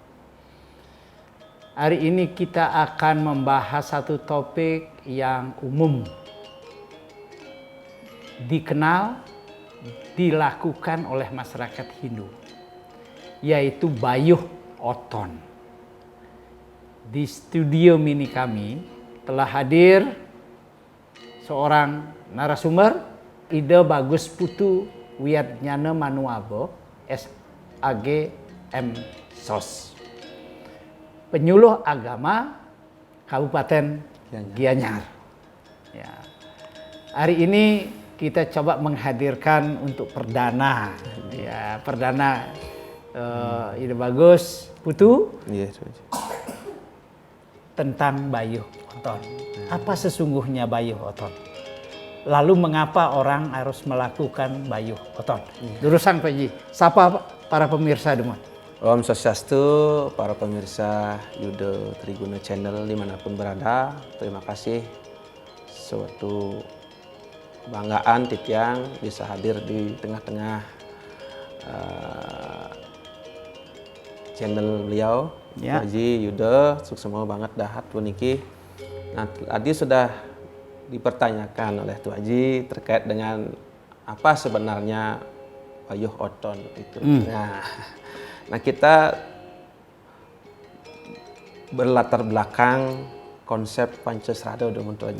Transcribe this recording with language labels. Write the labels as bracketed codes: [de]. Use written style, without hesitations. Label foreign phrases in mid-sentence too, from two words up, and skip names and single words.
[id] Hari ini kita akan membahas satu topik yang umum, dikenal, dilakukan oleh masyarakat Hindu, yaitu Bayuh Oton. Di studio mini kami telah hadir seorang narasumber, Ida Bagus Putu Wiatnyana Manuabo, SAG M Sos, penyuluh agama Kabupaten Gianyar. Ya. Hari ini kita coba menghadirkan untuk perdana, ya perdana Ida Bagus Putu tentang Bayuh Oton. Apa sesungguhnya Bayuh Oton? Lalu mengapa orang harus melakukan Bayuh Oton? [ban] Durusan Pak Ji, sapa para pemirsa demon. [sa] Om Swastiastu, [id] para pemirsa Yuda Triguno Channel dimanapun berada. Terima kasih, suatu banggaan Titiang bisa hadir di tengah-tengah channel beliau. Ya. [ban] Haji Yuda, sukses banget dahat puniki. [id] Nah, tadi sudah dipertanyakan oleh Tuan Haji terkait dengan apa sebenarnya Bayuh Oton itu. Nah, kita berlatar belakang konsep Pancasrada untuk Haji.